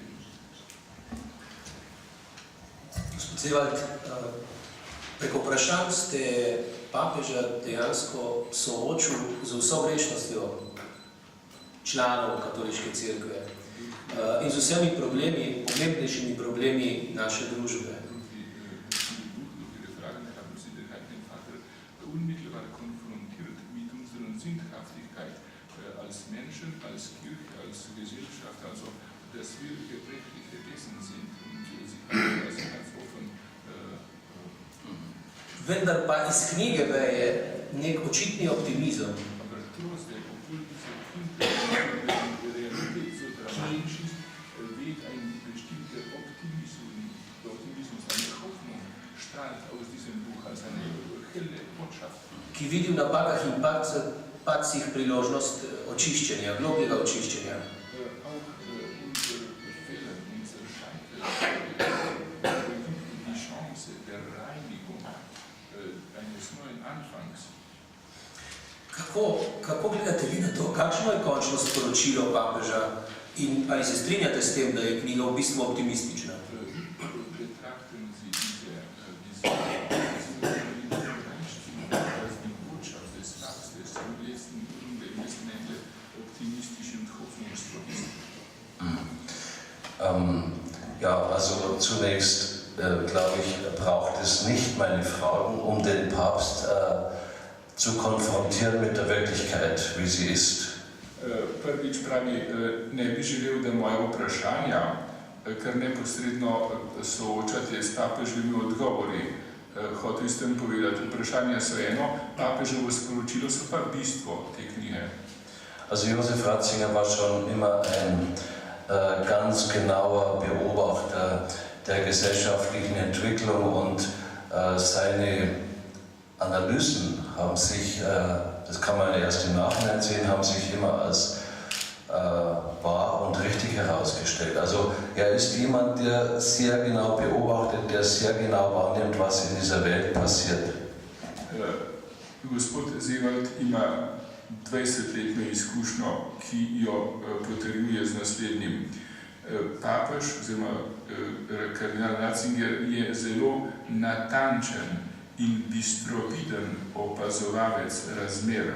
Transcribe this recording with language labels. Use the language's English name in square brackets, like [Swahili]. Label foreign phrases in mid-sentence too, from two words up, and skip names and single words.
[Slovenian] Gospod Zevald, preko vprašanj ste papeža dejansko soočil z vso grešnostjo članov katoliške cerkve in z vsemi problemi, pomembnejšimi problemi naše družbe. [German] Unmittelbar konfrontiert mit unserer Sündhaftigkeit als Menschen, als Kirche, als Gesellschaft, also dass wir gebrechliche Wesen sind und sich ganz offen. [Slovenian] Vendar pa iz knjige veje nek očitni optimizem. [German] Aber trotzdem, obwohl diese Realität so dramatisch ist, weht ein bestimmter Optimismus, eine Hoffnung strahlt aus diesem Buch als eine helle Botschaft. [Slovenian] Ki vidi v napakah in padcih priložnost očiščenja, globljega očiščenja. Kako gledate vi na to? Kakšno je končno sporočilo papeža in ali se strinjate s tem, da je knjiga v bistvu optimistična? [German] Ja, also zunächst glaube ich, braucht es nicht meine Fragen, um den Papst zu konfrontieren mit der Wirklichkeit, wie sie ist. [Slovenian] Prvič pravi, ne bi želel, da moje vprašanja, kar neposredno soočate s papeževimi odgovori. Hotel s tem povedati, vprašanja so eno, papeževo sporočilo so pa bistvo te knjige. [German] Also Josef Ratzinger war schon immer ein ganz genauer Beobachter der gesellschaftlichen Entwicklung und seine Analysen haben sich, das kann man erst im Nachhinein sehen, haben sich immer als wahr und richtig herausgestellt. Also er ist jemand, der sehr genau beobachtet, der sehr genau wahrnimmt, was in dieser Welt passiert. [Slovenian] Gospod Zevald ima 20-letno izkušnjo, ki jo potrjuje z naslednjim. Papež, oziroma kardinal Ratzinger, je zelo natančen in bistroviden opazovalec razmer.